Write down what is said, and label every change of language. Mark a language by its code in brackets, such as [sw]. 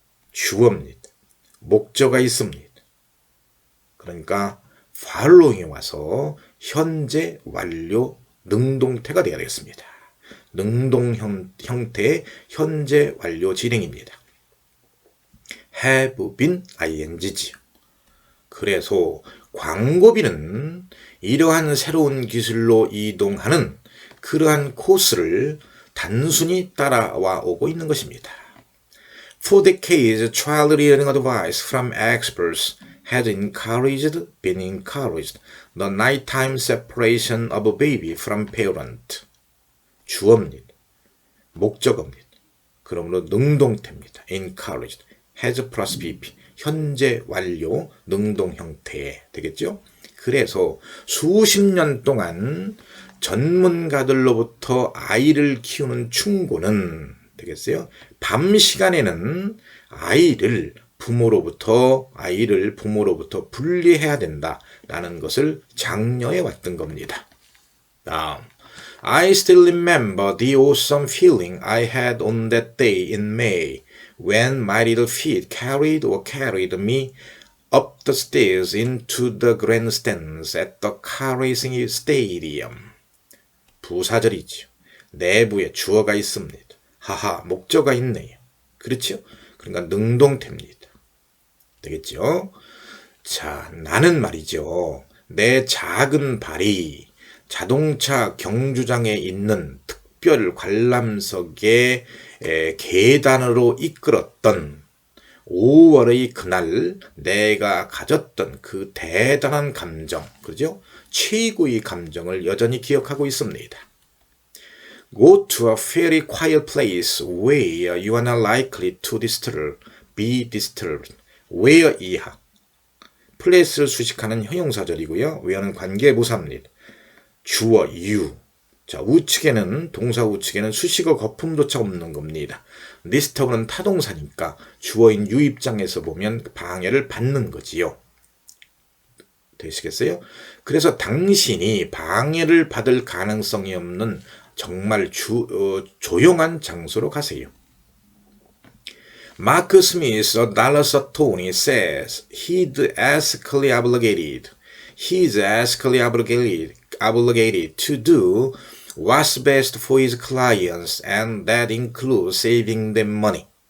[ko] 주어입니다. 목적어가 있습니다. 그러니까 following에 와서 현재 완료 능동태가 되어야 되겠습니다. 능동 형태의 현재 완료 진행입니다. have been ing지요. 그래서 광고비는 이러한 새로운 기술로 이동하는 그러한 코스를 단순히 따라와 오고 있는 것입니다. [en] For decades, child rearing advice from experts had been encouraged the nighttime separation of a baby from parent. [ko] 주어입니다. 목적어입니다. 그러므로 능동태입니다. encouraged, has plus pp. 현재 완료 능동 형태 되겠죠? 그래서 수십 년 동안 전문가들로부터 아이를 키우는 충고는 되겠어요? 밤 시간에는 아이를 부모로부터 분리해야 된다라는 것을 장려해 왔던 겁니다. 다음, [en] I still remember the awesome feeling I had on that day in May when my little feet carried me up the stairs into the grandstands at the car racing stadium. [ko] 부사절이죠. 내부에 주어가 있습니다. 하하, 목적어가 있네요. 그렇죠? 그러니까 능동태입니다. 되겠죠? 자, 나는 말이죠. 내 작은 발이 자동차 경주장에 있는 특별 관람석의 계단으로 이끌었던 5월의 그날 내가 가졌던 그 대단한 감정, 그죠? 최고의 감정을 여전히 기억하고 있습니다. [en] Go to a very quiet place where you are not likely to be disturbed. [ko] where 이하. place를 수식하는 형용사절이고요. where는 관계부사입니다. 주어 you. 자, 우측에는 동사 우측에는 수식어 거품조차 없는 겁니다. disturb는 타동사니까 주어인 you 입장에서 보면 방해를 받는 거지요. 되시겠어요? 그래서 당신이 방해를 받을 가능성이 없는 정말 조용한 장소로 가세요. [en] Mark Smith, a Dallas attorney, says he's ethically obligated to do what's best for his clients, and that includes saving them money.